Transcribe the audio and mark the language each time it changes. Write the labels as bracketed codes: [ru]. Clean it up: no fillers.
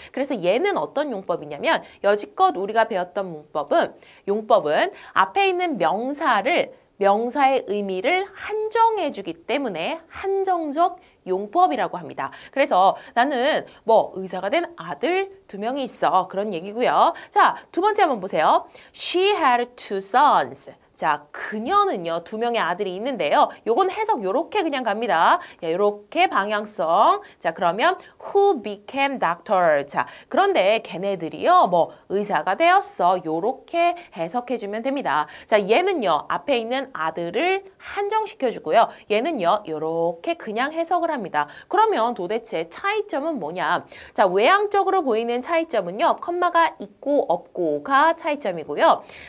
[ko] 그래서 얘는 어떤 용법이냐면 여지껏 우리가 배웠던 용법은 앞에 있는 명사의 의미를 한정해 주기 때문에 한정적 용법이라고 합니다. 그래서 나는 뭐 의사가 된 아들 2명이 있어. 그런 얘기고요. 자, 두 번째 한번 보세요. [en] She had two sons. [ko] 자, 그녀는요, 2명의 아들이 있는데요. 요건 해석 요렇게 그냥 갑니다. 요렇게 방향성. 자, 그러면 [en] who became doctor. [ko] 자, 그런데 걔네들이요, 뭐 의사가 되었어. 요렇게 해석해주면 됩니다. 자, 얘는요, 앞에 있는 아들을 한정시켜주고요. 얘는요, 요렇게 그냥 해석을 합니다. 그러면 도대체 차이점은 뭐냐? 자, 외향적으로 보이는 차이점은요, 컴마가 있고 없고가 차이점이고요.